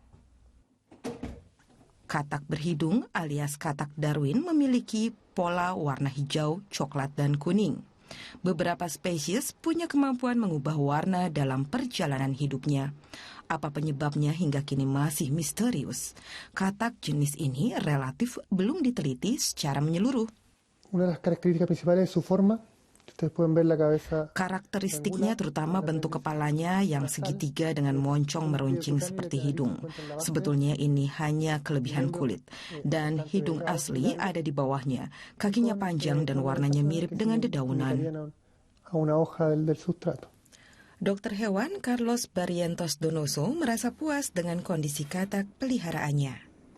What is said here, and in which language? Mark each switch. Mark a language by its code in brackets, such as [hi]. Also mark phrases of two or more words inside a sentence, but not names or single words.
[id] Katak berhidung alias katak Darwin memiliki pola warna hijau, coklat, dan kuning. Beberapa spesies punya kemampuan mengubah warna dalam perjalanan hidupnya. Apa penyebabnya hingga kini masih misterius. Katak jenis ini relatif belum diteliti secara menyeluruh. [es] Una de las características principales es su forma. Ustedes pueden ver la cabeza. [id] Karakteristiknya terutama bentuk kepalanya yang segitiga dengan moncong meruncing seperti hidung. Sebetulnya ini hanya kelebihan kulit. Dan hidung asli ada di bawahnya. Kakinya panjang dan warnanya mirip dengan dedaunan. Dokter hewan Carlos Barrientos Donoso merasa puas dengan kondisi katak peliharaannya.